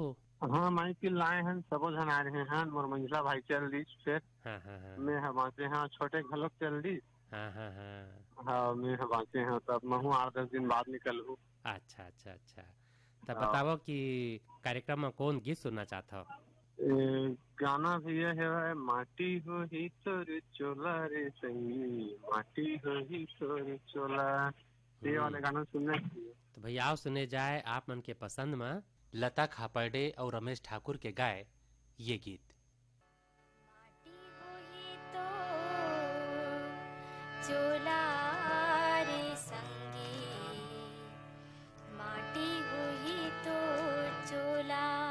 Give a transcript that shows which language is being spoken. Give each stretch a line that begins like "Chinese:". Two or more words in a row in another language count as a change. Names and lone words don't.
Chhattisgarhi: हाँ, माई पिल लाए हैं, सबो जन आ रहे हैं। मोर मंझला भाई चल दी फिर मैं हमारे यहाँ छोटे घलोक चल दी। हाँ, मैं बाँचे हैं तब मैं 8-10 दिन बाद निकल हूँ। अच्छा अच्छा अच्छा, तब बताओ कि कार्यक्रम में कौन गीत सुनना चाहता हो? गाना भैया है माटी हो ही तोर चोला रे संगी, माटी हो ही तोर चोला, ये वाले गाना सुनने चाहिए। तो भैया आओ सुने जाए आप मन के पसंद में लता खापर्डे और रमेश ठाकुर के गाए ये गीत। चोला रे संगी, माटी हुई तो चोला।